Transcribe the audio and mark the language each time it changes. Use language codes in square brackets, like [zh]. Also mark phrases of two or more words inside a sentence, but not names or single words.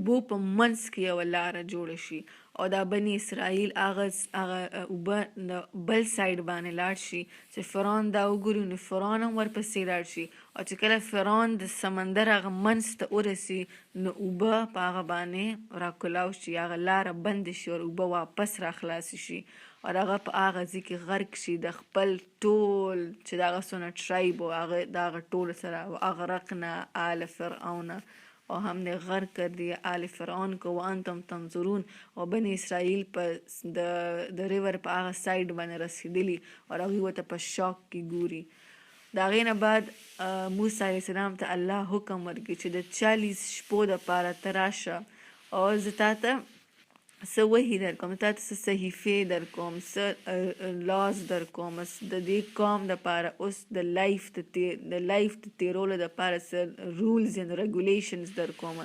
[ps] اوبو په منځ کې یوه لاره جوړه شي، او دا بني اسرائیل هغه اوبه د بل سایډ باندې لاړ شي چې فرعون دا وګوري، نو فرعون هم ورپسې لاړ شي، او چې کله فرعون د سمندر هغه منځ ته ورسي نو اوبه په هغه باندې راکولاو شي، هغه لاره بند شي او اوبه واپس را خلاص شي، او هغه په هغه ځای کې غرق شي د خپل ټول چې د هغه څونه ټرایب و د هغه ټولو سره. [ar] واغرقنا آل فرعون، [ur] او هم نے غرق کر دیا آل فرعون کو [ar] وانتم تنظرون، [ps] او بني اسرائیل په د ریور په هغه سایډ باندې رسیدلی، او هغوی ورته په شاک کې ګوري. د هغې نه بعد موسی علیه السلام ته الله حکم ورکړي چې د 40 شپو دپاره ته راشه، او زه تا ته څه وحي در کوم، تا ته څه صحیفې در کوم، څه لاز در کوم، د دې قوم دپاره اوس د لایف د تیرولو دپاره څه [en] rules and regulations [ps] در کوم.